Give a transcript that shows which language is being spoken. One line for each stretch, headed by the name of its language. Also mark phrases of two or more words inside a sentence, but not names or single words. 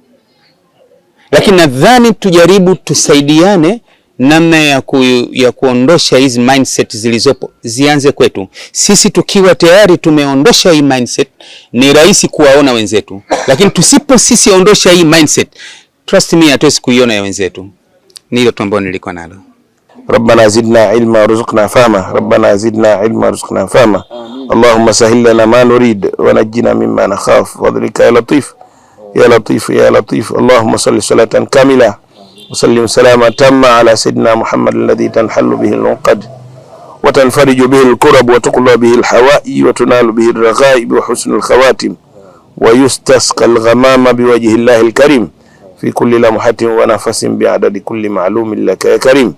Swahili: Lakini nadhani tujaribu tusaidiane namna ya kuondosha hizi mindset zilizopo, zianze kwetu. Sisi tukiwa tayari tumeondosha hii mindset, ni rahisi kuwaona wenzetu. Lakini tusipo sisi ondosha hii mindset,
English: trust me,
Swahili: hatuwezi kuiona ya wenzetu. Ni hilo tu ambalo nilikuwa nalo.
Arabic: ربنا زدنا علما ورزقنا فهما ربنا زدنا علما ورزقنا فهما اللهم سهل لنا ما نريد ونجنا مما نخاف وذلك يا لطيف يا لطيف يا لطيف. اللهم صل صلاة كاملة وسلم سلاما تاما على سيدنا محمد الذي تنحل به العقد وتنفرج به الكرب وتقضى به الحوائج وتنال به الرغائب وحسن الخواتم ويستسقى الغمام بوجه الله الكريم في كل لمحة ونفس بعدد كل معلوم لك يا كريم.